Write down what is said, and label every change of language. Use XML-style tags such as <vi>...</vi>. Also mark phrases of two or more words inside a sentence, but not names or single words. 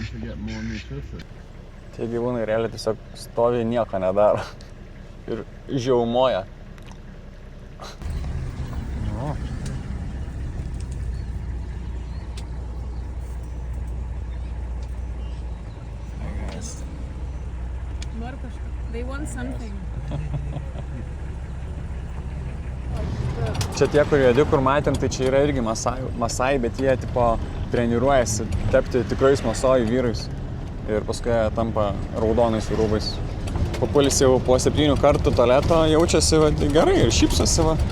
<lt>Tie gyvūnai realiai tiesiog stovi nieko nedaro. Ir žiaumoja. O. Nori kažką.</lt> <en>They want something.</en> <lt>Čia tie, kur juodi, kur matėm, tai čia yra irgi masai, bet jie tipo treniruojasi tapti tikrais masojų vyrais. Ir paskui jie tampa raudonais rūbais. Papulis jau po 7 kartų tualeto jaučiasi gerai ir šypsosi va.</lt>